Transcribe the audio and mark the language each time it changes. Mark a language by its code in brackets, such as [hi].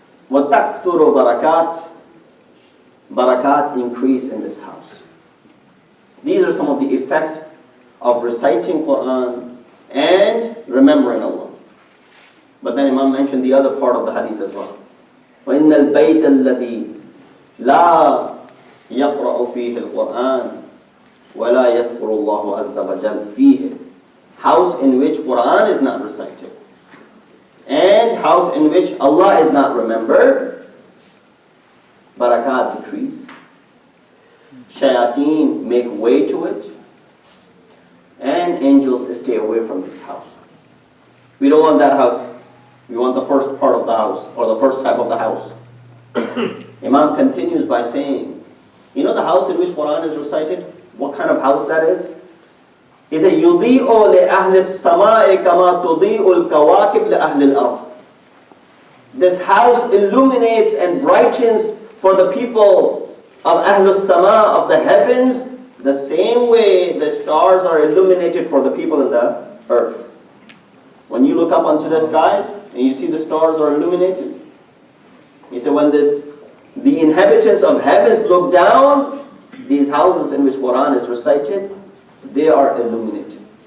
[ar] وَتَكْثُرُ بَرَكَاتِ, [en] Barakat increase in this house. These are some of the effects of reciting Quran and remembering Allah. But then Imam mentioned the other part of the hadith as well. [ar] وَإِنَّ الْبَيْتَ الَّذِي لَا يقرأ فيه القرآن ولا يذكر الله عز وجل فيه. [en] House in which Quran is not recited and house in which Allah is not remembered, barakat decrease, shayateen make way to it, and angels stay away from this house. We don't want that house. We want the first part of the house, or the first type of the house. Imam continues by saying, you know the house in which Quran is recited? What kind of house that is? He said, [ar] يُضِيءُ لِأَهْلِ السَّمَاءِ كَمَا تُضِيءُ الْكَوَاكِبْ لِأَهْلِ الْأَرْضِ. [en] This house illuminates and brightens for the people of Ahlus Sama, of the heavens, the same way the stars are illuminated for the people in the earth. When you look up onto the skies and you see the stars are illuminated, he said, when the inhabitants of heavens look down, these houses in which Quran is recited, they are illuminated.